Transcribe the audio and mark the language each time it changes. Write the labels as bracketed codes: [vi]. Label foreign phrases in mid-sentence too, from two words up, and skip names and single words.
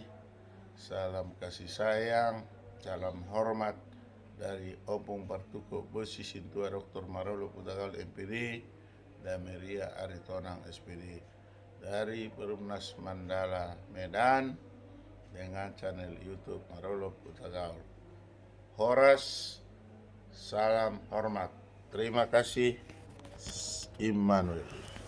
[id] Salam kasih sayang, salam hormat dari Opung Partuko Bosi Sintua Dr. Marolo Putagal MPD dan Maria Aritonang SPD dari Perumnas Mandala Medan dengan channel YouTube Marolo Putagal. Horas, salam hormat. Terima kasih. Immanuel.